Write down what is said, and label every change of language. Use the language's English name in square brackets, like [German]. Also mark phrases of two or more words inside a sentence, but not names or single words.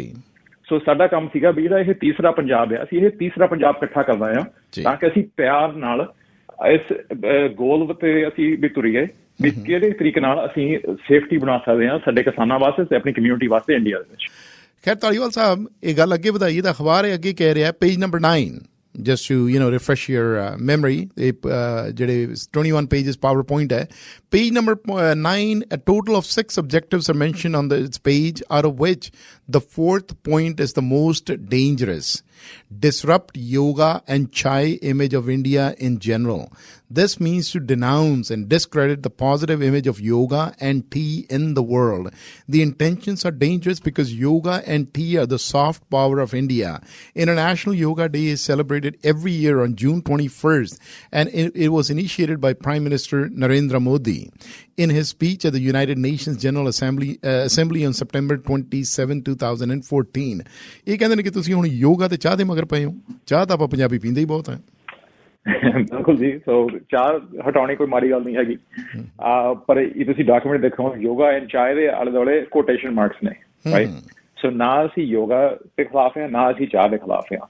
[Punjabi] ਸੋ ਸਾਡਾ ਕੰਮ ਸੀਗਾ ਵੀ ਜਿਹੜਾ ਇਹ ਤੀਸਰਾ ਪੰਜਾਬ ਆ, ਅਸੀਂ ਇਹ ਤੀਸਰਾ ਪੰਜਾਬ ਇਕੱਠਾ ਕਰਨਾ ਆ ਤਾਂ ਕਿ ਅਸੀਂ ਪਿਆਰ ਨਾਲ ਇਸ ਗੋਲ ਤੇ ਅਸੀਂ ਵੀ ਤੁਰੀਏ ਵੀ ਕਿਹੜੇ ਤਰੀਕੇ ਨਾਲ ਅਸੀਂ ਸੇਫਟੀ ਬਣਾ ਸਕਦੇ ਹਾਂ ਸਾਡੇ ਕਿਸਾਨਾਂ ਵਾਸਤੇ ਤੇ ਆਪਣੀ ਕਮਿਊਨਿਟੀ ਵਾਸਤੇ ਇੰਡੀਆ ਦੇ ਵਿੱਚ। ਖੈਰ ਤਾਲੀਵਾਲ ਸਾਹਿਬ, ਇਹ ਗੱਲ ਅੱਗੇ ਵਧਾਈਏ ਤਾਂ ਅਖਬਾਰ ਇਹ ਅੱਗੇ ਕਹਿ ਰਿਹਾ, ਪੇਜ ਨੰਬਰ 9, [English] just to refresh your memory, [Punjabi] ਜਿਹੜੇ 21 pages PowerPoint ਹੈ, [English] page number 9, a total of 6 objectives are mentioned on this page, out of which the 4th point is the most dangerous: disrupt yoga and chai image of India in general. This means to denounce and discredit the positive image of yoga and tea in the world. The intentions are dangerous because yoga and tea are the soft power of India. International Yoga Day is celebrated every year on June 21st, and it was initiated by Prime Minister Narendra Modi in his speech at the United Nations General Assembly on September 27, 2014. [Punjabi] ਇਹ ਕਹਿੰਦੇ ਨੇ ਕਿ ਤੁਸੀਂ ਹੁਣ ਯੋਗਾ ਤੇ ਚਾਹ ਦੇ ਮਗਰ ਪਏ ਹੋ। ਚਾਹ ਤਾਂ ਆਪਾਂ ਪੰਜਾਬੀ ਪੀਂਦੇ ਹੀ ਬਹੁਤ ਹੈ। ਬਿਲਕੁਲ ਜੀ। ਸੋ ਚਾਹ ਹਟਾਉਣੀ ਕੋਈ ਮਾੜੀ ਗੱਲ ਨਹੀਂ ਹੈਗੀ, ਪਰ ਇਹ ਤੁਸੀਂ ਡਾਕੂਮੈਂਟ ਦੇਖੋ, ਯੋਗਾ ਐਂਡ ਚਾਹ ਦੇ ਆਲੇ ਦੁਆਲੇ [English] quotation marks [Punjabi] ਨੇ, ਰਾਈਟ। ਸੋ ਨਾ ਅਸੀਂ ਯੋਗਾ ਦੇ ਖਿਲਾਫ ਹਾਂ, ਨਾ ਅਸੀਂ ਚਾਹ ਦੇ ਖਿਲਾਫ ਹਾਂ